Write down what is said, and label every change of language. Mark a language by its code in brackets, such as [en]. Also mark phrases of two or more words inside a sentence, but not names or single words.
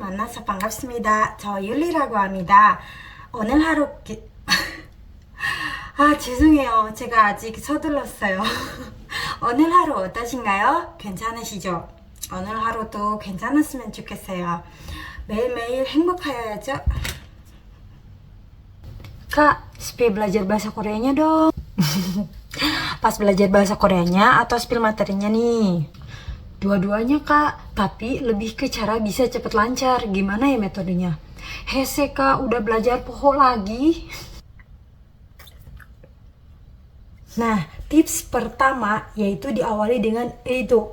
[ko] 만나서 반갑습니다. 저 율리라고 합니다. 오늘 하루 죄송해요. 제가 아직 서둘렀어요. 오늘 하루 어떠신가요? 괜찮으시죠? 오늘 하루도 괜찮았으면 좋겠어요. 매일매일 행복하여야죠. [id] Kak, spill belajar bahasa Koreanya dong. Pas belajar bahasa Koreanya atau spill materinya nih? Dua-duanya kak, tapi lebih ke cara bisa cepet lancar. Gimana ya metodenya? Hese kak, udah belajar poho lagi. Nah, tips pertama yaitu diawali dengan itu.